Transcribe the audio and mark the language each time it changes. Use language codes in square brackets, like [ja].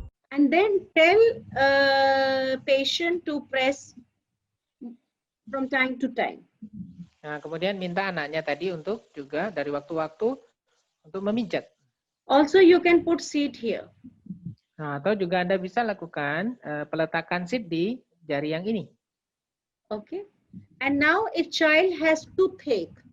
[en] And then tell patient to press from time to time. [id] Nah, kemudian minta anaknya tadi untuk juga dari waktu-waktu untuk memijat. [en] Also, you can put seed here. [id] Nah, atau juga Anda bisa lakukan peletakan seed di jari yang ini. [en] Okay. And now if child has toothache.